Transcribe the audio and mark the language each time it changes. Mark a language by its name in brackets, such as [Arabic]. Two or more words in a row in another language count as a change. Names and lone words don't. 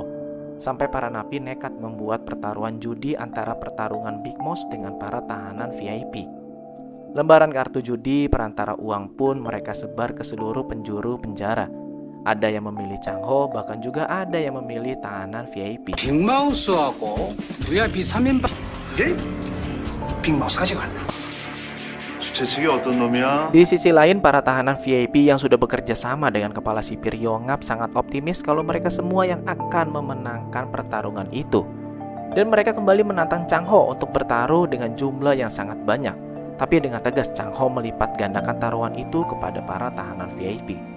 [Indonesian] Sampai para napi nekat membuat pertaruhan judi antara pertarungan Big Boss dengan para tahanan VIP. Lembaran kartu judi perantara uang pun mereka sebar ke seluruh penjuru penjara. Ada yang memilih Chang Ho, bahkan juga ada yang memilih tahanan VIP. [Korean] 빅마우스하고 VIP 3인방 빅마우스까지 갔나? 주최 측이 어떤 놈이야? [Indonesian] Di sisi lain, para tahanan VIP yang sudah bekerja sama dengan kepala sipir Yongap sangat optimis kalau mereka semua yang akan memenangkan pertarungan itu. Dan mereka kembali menantang Chang Ho untuk bertaruh dengan jumlah yang sangat banyak. Tapi dengan tegas Chang Ho melipat gandakan taruhan itu kepada para tahanan VIP.